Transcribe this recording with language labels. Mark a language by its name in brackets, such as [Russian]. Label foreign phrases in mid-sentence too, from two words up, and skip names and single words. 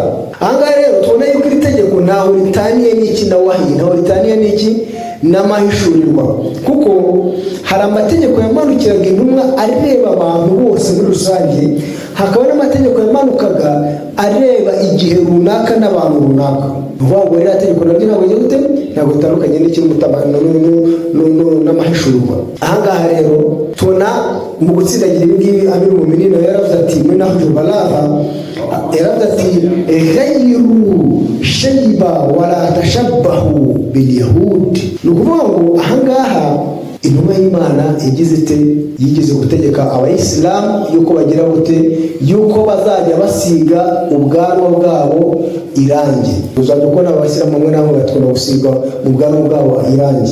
[Kinyarwanda] Aha ngaha rero tubona yuko iri tegeko ntaho ritaniye n'iki na wahi, ntaho ritaniye n'iki n'amahishurirwa, kuko hari amategeko yamanukiraga intumwa areba abantu bose muri rusange, hakaba n'amategeko yamanukaga areba igihe runaka n'abantu runaka. Uvuga ngo rero itegeko naryo ntabwo rigiye gute? Ntabwo ritandukanye n'amahishurirwa. Aha ngaha rero tubona mu gutsindagira ibi ngibi Amirul Mu'minin yaravuze ati muri Nahjul Balagha, yaravuze ati [Arabic] غيروا الشيب ولا تشبهوا باليهود. [Kinyarwanda] Ni ukuvuga ngo aha ngaha intumwa y'Imana yigeze gutegeka Abayisilamu yuko bagira gute? Yuko bazajya basiga ubwanwa bwabo irangi. Uzajya kubona Abayisilamu bamwe na bamwe batwara gusiga mu bwanwa bwabo irangi.